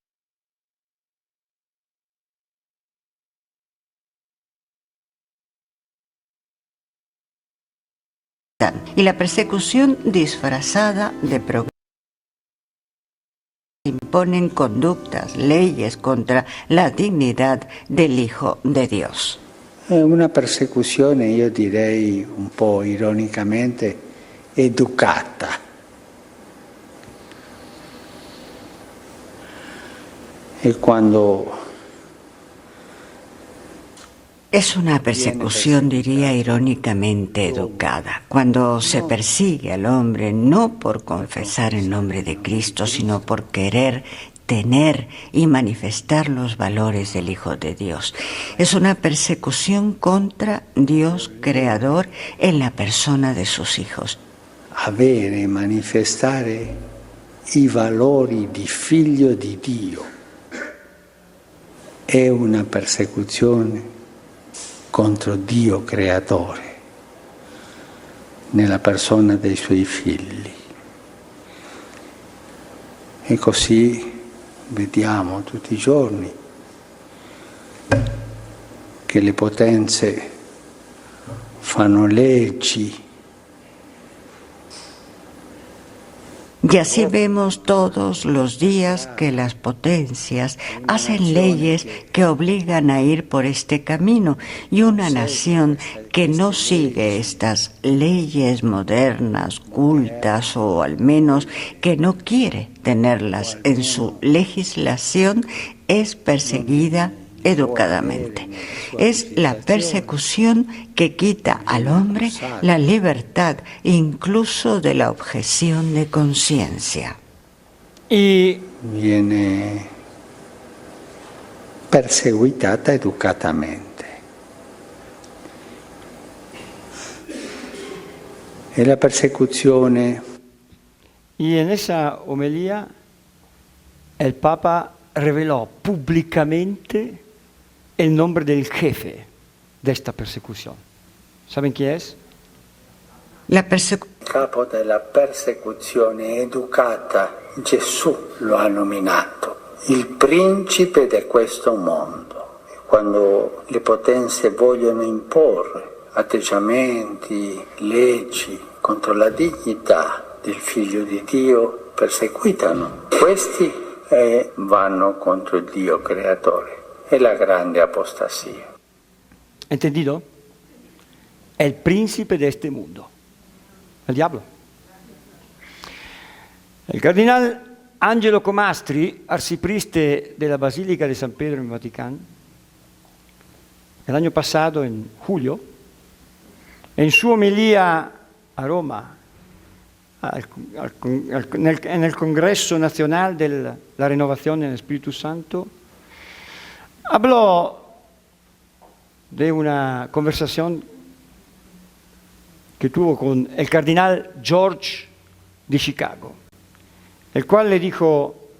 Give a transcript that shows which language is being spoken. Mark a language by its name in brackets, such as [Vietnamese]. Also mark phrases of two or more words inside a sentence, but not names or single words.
[Spanish] Y la persecución disfrazada de progreso. Imponen conductas, leyes contra la dignidad del Hijo de Dios. [Italian] Una persecuzione, io direi un po' ironicamente, educata. E quando [Spanish] Es una persecución, diría irónicamente, educada. Cuando se persigue al hombre no por confesar el nombre de Cristo, sino por querer tener y manifestar los valores del Hijo de Dios. Es una persecución contra Dios creador en la persona de sus hijos. [Italian] avere e manifestare i valori di figlio di Dio è una persecuzione contro Dio creatore nella persona dei suoi figli. E così vediamo tutti i giorni che le potenze fanno leggi. [Spanish] Y así vemos todos los días que las potencias hacen leyes que obligan a ir por este camino, y una nación que no sigue estas leyes modernas, cultas, o al menos que no quiere tenerlas en su legislación, es perseguida educadamente. Es la persecución que quita al hombre la libertad, incluso de la objeción de conciencia. Y [Italian] viene perseguitata educatamente. E la persecuzione. [Spanish] Y en esa homilía el Papa reveló públicamente el nombre del jefe de esta persecución. ¿Saben quién es? [Italian] Il capo della persecuzione educata, Gesù lo ha nominato, il principe di questo mondo. Quando le potenze vogliono imporre atteggiamenti, leggi contro la dignità del figlio di Dio, perseguitano questi e vanno contro il Dio creatore. È la grande apostasía. [Spanish] ¿Entendido? El príncipe de este mundo, el diablo. El cardenal Angelo Comastri, arcipreste de la Basílica de San Pedro en Vaticano, el año pasado, en julio, en su homilía a Roma, en el Congreso Nacional de la Renovación en el Espíritu Santo, habló de una conversación que tuvo con el cardenal George de Chicago, el cual le dijo: